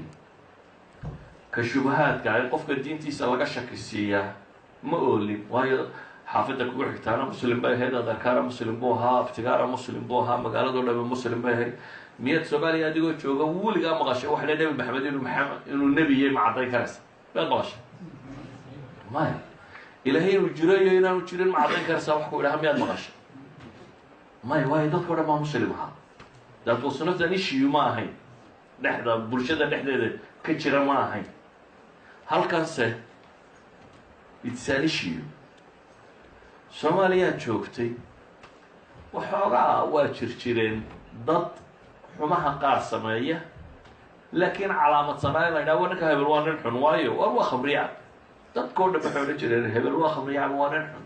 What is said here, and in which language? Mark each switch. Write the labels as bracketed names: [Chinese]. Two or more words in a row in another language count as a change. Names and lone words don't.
[Somali] ka shubahaadka ay qofka diintiisa laga shaki siiyaa ma oolin, waayo xaafidda kugu xigtaana muslim bay ahayd, adarkaana muslim buu ahaa, abtigaara muslim buu ahaa, magaaladoo dhame muslim bay ahayd. miyaad soomaaliya adigoo jooga weligaa maqashay waxa le nebi maxamed inuu nebiyey ma caddayn karaysa? miyaad maqashay? maya. ilaahay inuu jiro iyo inaanu jirin ma caddayn karaysaa wax ku idhaha miyaad maqashay? maya, waayo dadka o dhan baa muslim ahaa. [English] that was not an issue [Somali] ma ahayn, dhexda bulshada dhexdeeda ka jira ma ahayn. halkanse [English] it's an issue. [Somali] soomaaliyaad joogtay, waxoogaa waa jireen dad xumaha qaar sameeya, laakiin calaamadsanaa in la ydhaha ninka hebel waa nin xun, waayo war waa khamriyacab. dadkao dhan waxay odhan jireen hebel waa khamriyacab, waa nin xun.